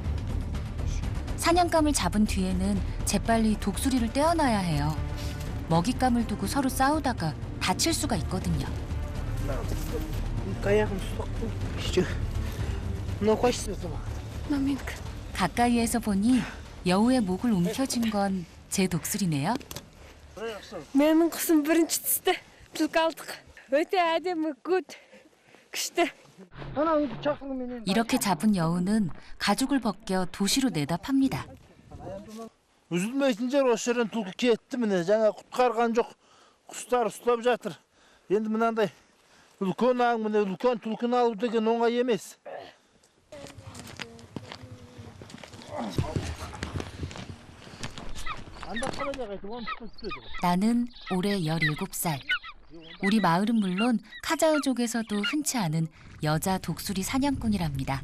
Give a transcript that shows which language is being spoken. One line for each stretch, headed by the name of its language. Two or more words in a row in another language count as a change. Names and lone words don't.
Korean: 사냥감을 잡은 뒤에는 재빨리 독수리를 떼어놔야 해요. 먹잇감을 두고 서로 싸우다가 다칠 수가 있거든요. 가까이에서 보니 여우의 목을 움켜쥔 건 제 독수리네요.
Kazakh: менің құсым бірінші түсті. түлкі алдық. өте әдемі good. күшті.
Korean: 이렇게 잡은 여우는 가죽을 벗겨 도시로 내다 팝니다.
Kazakh: Үзілмейтін жер осы жерден түлкі кетті міне. жаңа құтқарған жоқ. құстар ұстап жатыр. енді мынандай үлкен аң міне үлкен түлкіні алу деген оңай емес.
Korean: 나는 올해 17살. 우리 마을은 물론 카자흐족에서도 흔치 않은 여자 독수리 사냥꾼이랍니다.